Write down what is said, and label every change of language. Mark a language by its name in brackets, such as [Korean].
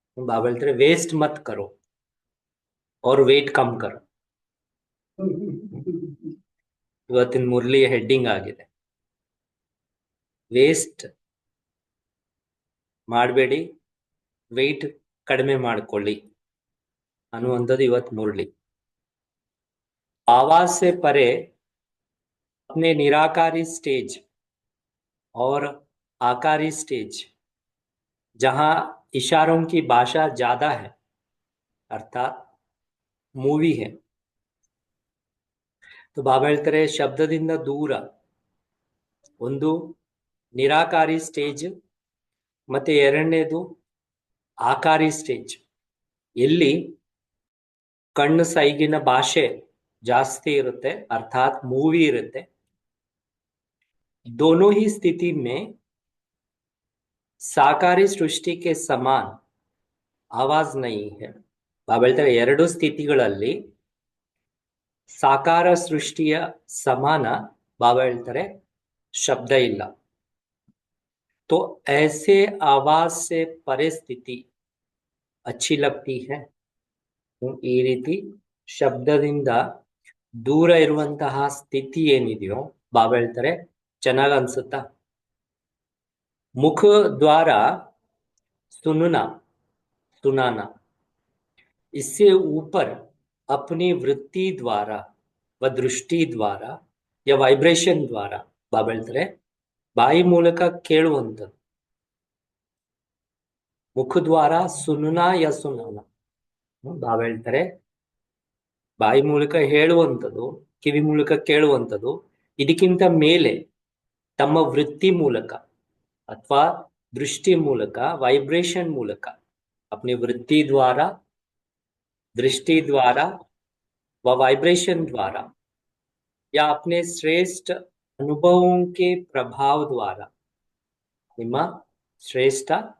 [Hindi] बाबा [Kannada] ಹೇಳ್ತಾರೆ [Hindi] ವೇಸ್ಟ್ ಮತ್ ಕರೋ और वेट कम करो. [Kannada] ಇವತ್ತಿನ ಮುರಳಿ ಹೆಡ್ಡಿಂಗ್ ಆಗಿದೆ ವೇಸ್ಟ್ ಮಾಡಬೇಡಿ, ವೆಯ್ಟ್ ಕಡಿಮೆ ಮಾಡ್ಕೊಳ್ಳಿ ಅನ್ನುವಂಥದ್ದು ಇವತ್ತು ಮುರಳಿ. [Hindi] आवाज से परे अपने निराकारी स्टेज और आकारी स्टेज जहां इशारों की भाषा ज्यादा है अर्थात ಮೂವಿ है. [Kannada] तो ಬಾಬಾ ಹೇಳ್ತಾರೆ ಶಬ್ದದಿಂದ ದೂರ ಒಂದು ನಿರಾಕಾರಿ ಸ್ಟೇಜ್ ಮತ್ತೆ ಎರಡನೇದು ಆಕಾರಿ ಸ್ಟೇಜ್. ಎಲ್ಲಿ ಕಣ್ಣು ಸೈಗಿನ ಭಾಷೆ ಜಾಸ್ತಿ ಇರುತ್ತೆ ಅರ್ಥಾತ್ ಮೂವಿ ಇರುತ್ತೆ. [Hindi] दोनों ही स्थिति में साकारी सृष्टि के समान आवाज नहीं है. [Kannada] ಬಾಬಾ ಹೇಳ್ತಾರೆ ಎರಡು ಸ್ಥಿತಿಗಳಲ್ಲಿ ಸಾಕಾರ ಸೃಷ್ಟಿಯ ಸಮಾನ ಬಾಬಾ ಹೇಳ್ತಾರೆ ಶಬ್ದ ಇಲ್ಲ. [Hindi] तो ऐसे आवाज से परे स्थिति अच्छी लगती है. [Kannada] ಈ ರೀತಿ ಶಬ್ದದಿಂದ ದೂರ ಇರುವಂತಹ ಸ್ಥಿತಿ ಏನಿದೆಯೋ ಬಾಬಾ ಹೇಳ್ತಾರೆ ಚೆನ್ನಾಗ್ ಅನ್ಸುತ್ತಾ. [Hindi] ಮುಖ ದ್ವಾರ सुनना सुनाना इससे ऊपर अपनी वृत्ति द्वारा व दृष्टि द्वारा या ವೈಬ್ರೇಷನ್ ದ್ವಾರ [Kannada] ಬಾಬಾ ಹೇಳ್ತಾರೆ ಬಾಯಿ ಮೂಲಕ ಕೇಳುವಂಥದ್ದು. [Hindi] ಮುಖದ್ವಾರ ಸುನನಾ ಯ ಸುನಾನ [Kannada] ಬಾಬಾ ಹೇಳ್ತಾರೆ ಬಾಯಿ ಮೂಲಕ ಹೇಳುವಂಥದ್ದು, ಕಿವಿ ಮೂಲಕ ಕೇಳುವಂಥದ್ದು. ಇದಕ್ಕಿಂತ ಮೇಲೆ ತಮ್ಮ ವೃತ್ತಿ ಮೂಲಕ ಅಥವಾ दृष्टि ಮೂಲಕ वाइब्रेशन ಮೂಲಕ [Hindi] अपनी वृत्ति द्वारा दृष्टि द्वारा व वाइब्रेशन द्वारा या अपने श्रेष्ठ अनुभवों के प्रभाव द्वारा [Kannada] ನಿಮ್ಮ ಶ್ರೇಷ್ಠ